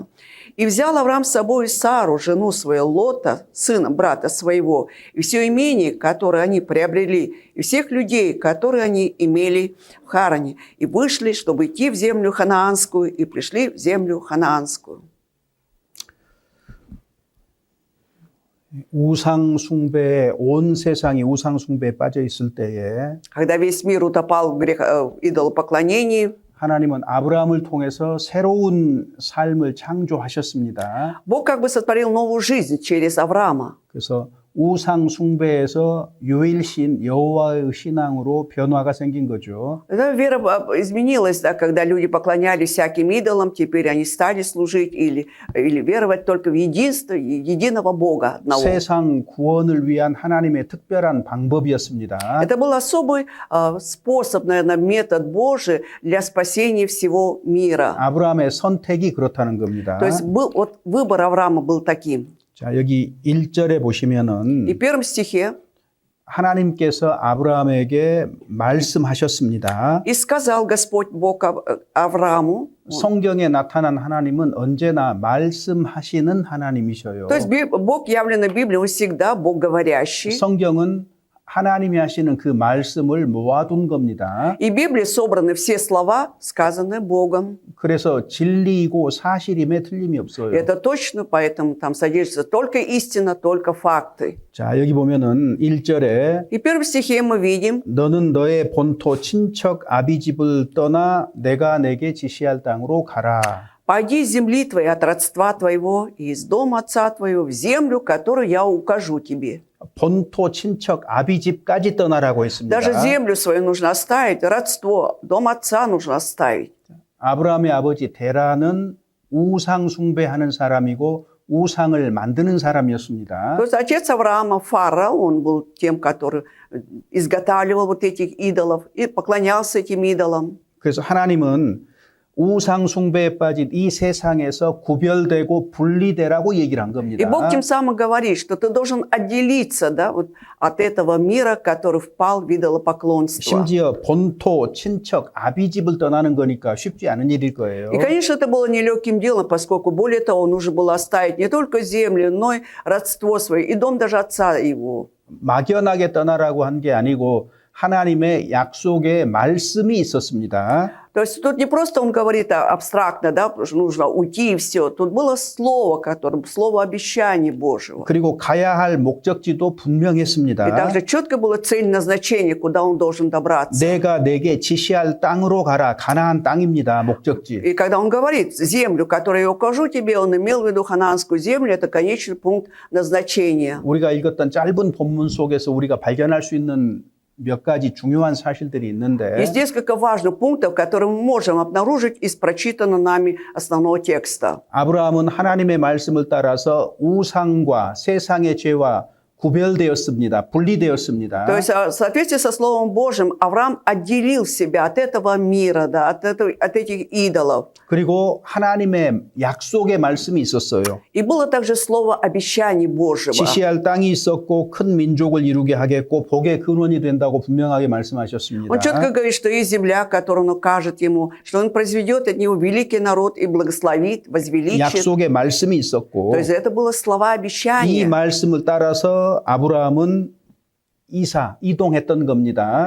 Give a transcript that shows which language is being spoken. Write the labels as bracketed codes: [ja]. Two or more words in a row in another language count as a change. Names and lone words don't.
[ru] И взял Авраам с собой Сару, жену свою, Лота, сына брата своего, и все имение, которое они приобрели, и всех людей, которые они имели в Харане, и вышли, чтобы идти в землю ханаанскую, и пришли в землю ханаанскую». [ko] 우상 숭배에 온 세상이 우상 숭배에 빠져 있을 때에 [ru] Когда весь мир утопал в идолопоклонении, [ko] 하나님은 아브라함을 통해서 새로운 삶을 창조하셨습니다. [ru] Бог как бы сотворил новую жизнь через Авраама. [ko] 그래서 우상 숭배에서 유일신 여호와의 신앙으로 변화가 생긴 거죠. [ru] Эта вера изменилась, да, когда люди поклонялись всяким идолам, теперь они стали служить или веровать только в единство, единого Бога одного. [ko] 세상 구원을 위한 하나님의 특별한 방법이었습니다. [ru] Это был особый способ, наверное, метод Божий для спасения всего мира. [ko] 아브라함의 선택이 그렇다는 겁니다. [ru] То есть вот выбор Авраама был таким. [ko] 자, 여기 1절에 보시면은 [ru] И в первом стихе [ko] 하나님께서 아브라함에게 말씀하셨습니다. [ru] «И сказал Господь Бог Аврааму». [ko] 성경에 나타난 하나님은 언제나 말씀하시는 하나님이셔요. [ru] То есть Бог, явленный в Библии, Он всегда Бог говорящий. [ko] 성경은 하나님이 하시는 그 말씀을 모아둔 겁니다. [ru] И в Библии собраны все слова, сказанные Богом. [ko] 그래서 진리이고 사실임에 틀림이 없어요. [ru] Это точно, поэтому там содержится только истина, только факты. [ko] 자, 여기 보면은 1절에 [ru] И в первом стихе мы видим, [ko] 너는 너의 본토 친척 아비집을 떠나 내가 내게 지시할 땅으로 가라. [ru] «Пойди из земли твоей, от родства твоего, и из дома отца твоего, в землю, которую я укажу тебе». [ko] 본토 친척 아비집까지 떠나라고 했습니다. [ru] Даже землю свою нужно оставить, родство, дом отца нужно оставить. [ko] 아브라함의 아버지 데라는 우상 숭배하는 사람이고 우상을 만드는 사람이었습니다. [ru] То есть отец Авраама, Фара, он был тем, который изготавливал вот этих идолов и поклонялся этим идолам. [ko] 그래서 하나님은 우상 숭배에 빠진 이 세상에서 구별되고 분리되라고 얘기를 한 [ru] И [ko] 겁니다. [ru] Бог тем самым говорит, что ты должен отделиться, да, вот, от этого мира, который впал в идолопоклонство. [ko] 심지어 본토, 친척, 아비집을 떠나는 거니까 쉽지 않은 일일 거예요. [ru] И, конечно, это было нелегким делом, поскольку, более того, нужно было оставить не только землю, но и родство свое, и дом даже отца его. [ko] 막연하게 떠나라고 한 게 아니고 하나님의 약속의 말씀이 있었습니다. [ru] То есть тут не просто он говорит абстрактно, да, потому что нужно уйти и все. Тут было слово, слово обещания Божьего. [ko] 그리고 가야 할 목적지도 [ru] И [ko] 분명했습니다. [ru] также четко было цель назначения, куда он должен добраться. [ko] 내가 내게 지시할 땅으로 가라. 가나안 땅입니다. 목적지. [ru] И когда он говорит землю, которую я укажу тебе, он имел в виду ханаанскую землю, это конечный пункт назначения. [ko] 우리가 읽었던 짧은 본문 속에서 우리가 발견할 수 있는 몇 가지 중요한 사실들이 있는데 [ru] Есть несколько важных пунктов, которые мы можем обнаружить из прочитанного нами основного текста. [ko] 아브라함은 하나님의 말씀을 따라서 우상과 세상의 죄와 구별되었습니다. 분리되었습니다. [ru] То есть в соответствии со Словом Божьим Авраам отделил себя от этого мира, да, от этих идолов. [ko] 그리고 하나님의 약속의 말씀이 있었어요. [ru] И было также слово обещаний Божьего. [ko] 지시할 땅이 있었고 큰 민족을 이루게 하겠고 복의 근원이 된다고 분명하게 [ru] Он [ko] 말씀하셨습니다. [ru] четко говорит, что есть земля, которую он укажет ему, что он произведет от него великий народ и благословит, возвеличит. [ko] 약속의 말씀이 있었고 [ru] То есть это было слова [ko] 이 [ru] обещания. [ko] 말씀을 따라서 아브라함은 이동했던 겁니다.